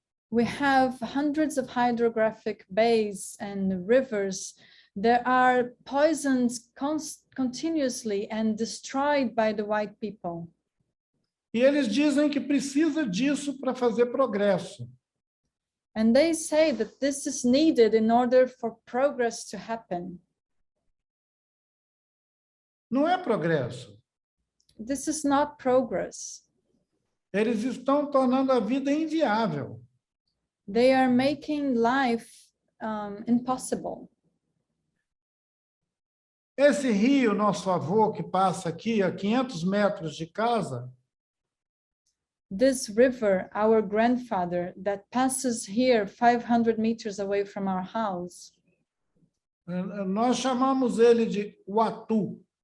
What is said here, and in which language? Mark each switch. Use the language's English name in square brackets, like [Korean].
[English] We have hundreds of hydrographic bays and rivers that are poisoned continuously and destroyed by the white people. [Portuguese] E eles dizem que precisa disso para fazer progresso. [English] And they say that this is needed in order for progress to happen. [Portuguese] Não é progresso. [English] This is not progress. [Portuguese] Eles estão tornando a vida inviável. [English] They are making life impossible. [Portuguese] Esse rio, nosso avô, que passa aqui a 500 metros de casa, [English] This river, our grandfather, that passes here 500 meters away from our house, [Portuguese] nós chamamos ele de Watu.